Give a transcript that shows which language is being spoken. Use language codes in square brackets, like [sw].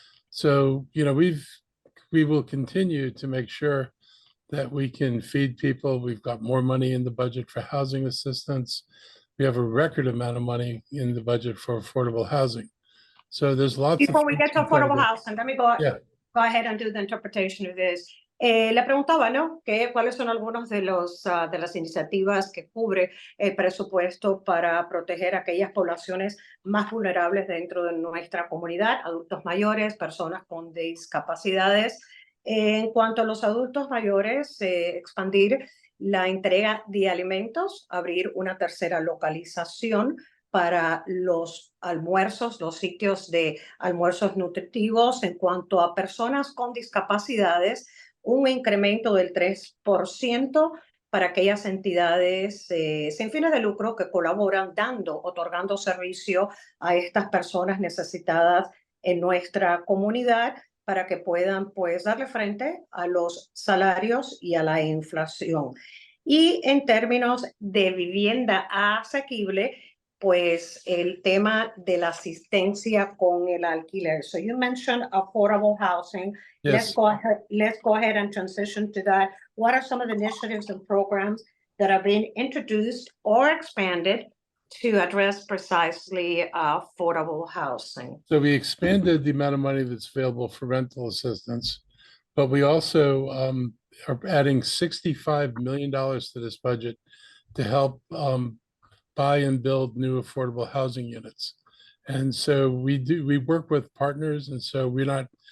[en] So, we will continue to make sure that we can feed people. We've got more money in the budget for housing assistance. We have a record amount of money in the budget for affordable housing. So there's lots Before we get to affordable housing, let me go ahead and do the interpretation of this. [es] Le preguntaba, ¿no? ¿Cuáles son algunos de las iniciativas que cubre el presupuesto para proteger a aquellas poblaciones más vulnerables dentro de nuestra comunidad, adultos mayores, personas con discapacidades? En cuanto a los adultos mayores, expandir la entrega de alimentos, abrir una 3ª localización para los almuerzos, los sitios de almuerzos nutritivos. En cuanto a personas con discapacidades, un incremento del 3% para aquellas entidades sin fines de lucro que colaboran otorgando servicio a estas personas necesitadas en nuestra comunidad, para que puedan darle frente a los salarios y a la inflación. Y en términos de vivienda asequible, pues el tema de la asistencia con el alquiler. [en] So you mentioned affordable housing. Yes. Let's go ahead and transition to that. What are some of the initiatives and programs that have been introduced or expanded to address precisely affordable housing? So we expanded the amount of money that's available for rental assistance, but we also are adding $65 million to this budget to help buy and build new affordable housing units. And so we work with partners, and so we're not